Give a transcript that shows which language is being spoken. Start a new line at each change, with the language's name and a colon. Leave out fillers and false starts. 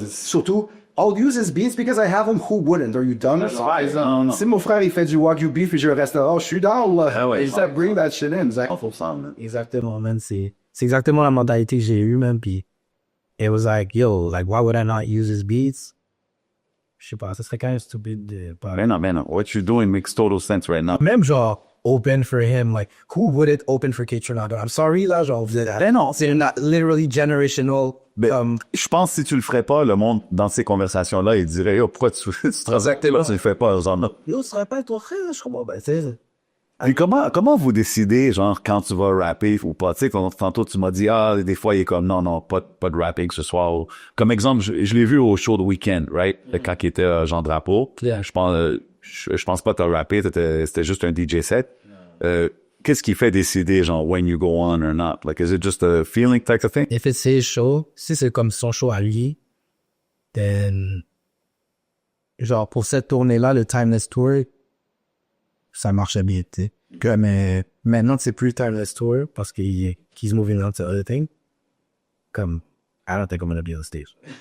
English: Surtout, I'll use his beats because I have them, who wouldn't? Are you dumb?
French: Non. Si mon frère, il fait du Wagyu beef, et je reste là, je suis down, là. Ah ouais. Et ça,
English: bring that shit in.
French: Exactement, man. C'est exactement la mentalité que j'ai eue, man, puis
English: it was like, yo, like, why would I not use his beats?
French: Je sais pas, ça serait quand même stupide de pas...
English: Man, what you're doing makes total sense right now.
French: Même genre,
English: open for him, like, who would it open for Kaytranada? I'm sorry,
French: là, genre, non, c'est
English: literally generational.
French: Je pense que si tu le ferais pas, le monde, dans ces conversations-là, il dirait, yo, pourquoi tu le fais pas, genre, Yo, ce serait pas ton frère, je crois, ben, c'est... Puis comment vous décidez, genre, quand tu vas rapper ou pas? Tu sais, tantôt, tu m'as dit, des fois, il est comme, non, pas de rapping ce soir. Comme exemple, je l'ai vu au show de Weekend, right? Quand il était Jean Drapeau.
English: Yeah.
French: Je pense pas que t'as rappé, c'était juste un DJ set. Qu'est-ce qui fait décider, genre,
English: when you go on or not? Like, is it just a feeling type of thing? If it's his show,
French: si c'est comme son show à lui,
English: then,
French: genre, pour cette tournée-là, le Timeless Tour, ça marchait bien, tu sais. Mais maintenant, c'est plus Timeless Tour parce
English: he's moving on to other things. Comme, I don't think I'm gonna be on the stage.